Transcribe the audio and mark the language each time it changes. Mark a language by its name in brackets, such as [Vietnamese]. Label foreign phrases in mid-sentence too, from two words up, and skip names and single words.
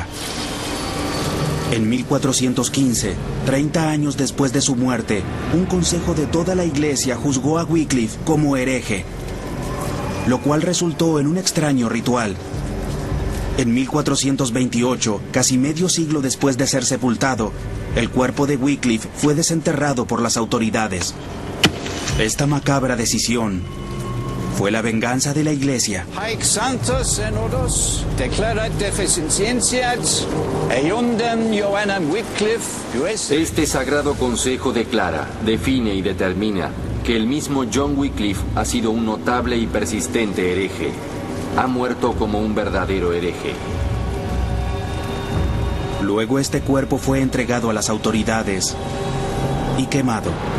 [Spanish] En 1415, 30 años después de su muerte, un consejo de toda la Iglesia juzgó a Wycliffe como hereje, lo cual resultó en un extraño ritual. En 1428, casi medio siglo después de ser sepultado, el cuerpo de Wycliffe fue desenterrado por las autoridades. Esta macabra decisión fue la venganza de la Iglesia. [Latin] Haec Sanctus Synodos declarat deficientiae eiundem Johannem Wycliffe. [Spanish] Este sagrado consejo declara, define y determina porque el mismo John Wycliffe ha sido un notable y persistente hereje. Ha muerto como un verdadero hereje. Luego este cuerpo fue entregado a las autoridades y quemado.